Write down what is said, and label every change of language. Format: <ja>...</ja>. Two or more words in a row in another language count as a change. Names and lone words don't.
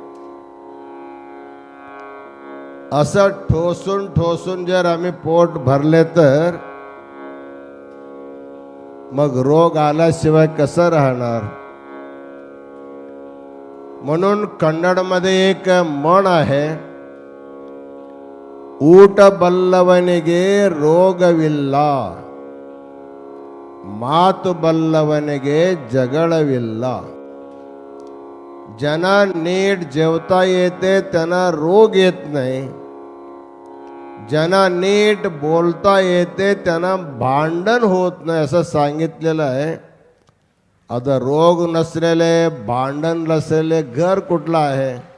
<mr>असं ठोसून ठोसून जर आम्ही पोट भरले तर मग रोग आल्याशिवाय कसं राहणार. म्हणून कन्नडमध्ये एक म्हण आहे,</mr> <kn>ಊಟ ಬಲ್ಲವನಿಗೆ ರೋಗವಿಲ್ಲ, ಮಾತು ಬಲ್ಲವನಿಗೆ जगळविಲ್ಲ.</kn> <mr>ज्यांना नीट जेवता येते त्यांना रोग येत नाही, ज्यांना नीट बोलता येते त्यांना भांडण होत नाही असं सांगितलेलं आहे. आता रोग नसलेले, भांडण नसलेले घर कुठलं आहे.</mr>